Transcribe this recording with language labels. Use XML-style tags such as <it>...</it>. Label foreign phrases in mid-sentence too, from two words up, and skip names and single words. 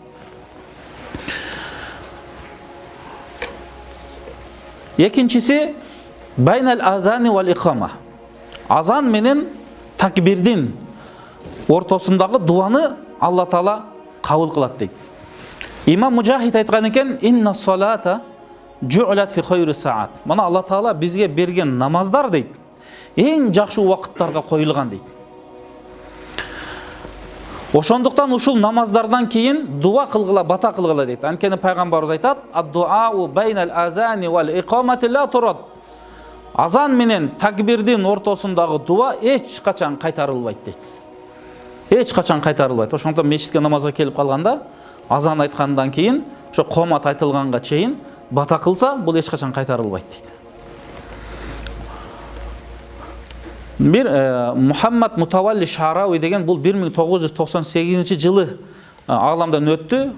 <ar>Экинчиси بين الأذان والإقامة.</ar> <ky>Азан менен такбирдин ортосундагы дуаны Алла Таала кабыл кылат дейт. Имам Мужахид айткан экен:</ky> <ar>"إن الصلاة جعلت في خير ساعات."</ar> <ky>Мана Алла Таала бизге берген намаздар дейт, эң жакшы убакыттарга коюлган дейт. Ошондуктан ушул намаздардан кийин дуа кылгыла, бата кылгыла дейт. Анткени пайгамбарыбыз айтат:</ky> <ar>"الدعاء بين الأذان والإقامة لا يرد."</ar> <ky>Азан менен такбирдин ортосундагы дуа эч качан кайтарылбайт дейт. Эч качан кайтарылбайт. Ошондуктан мешитке намазга келип калганда, азан айткандан кийин, ошо комат айтылганга чейин бата кылса, бул эч качан кайтарылбайт дейт. Bir Muhammad Mutawalli Шарави деген бул 1998 жылы аламдан өттү.</ky>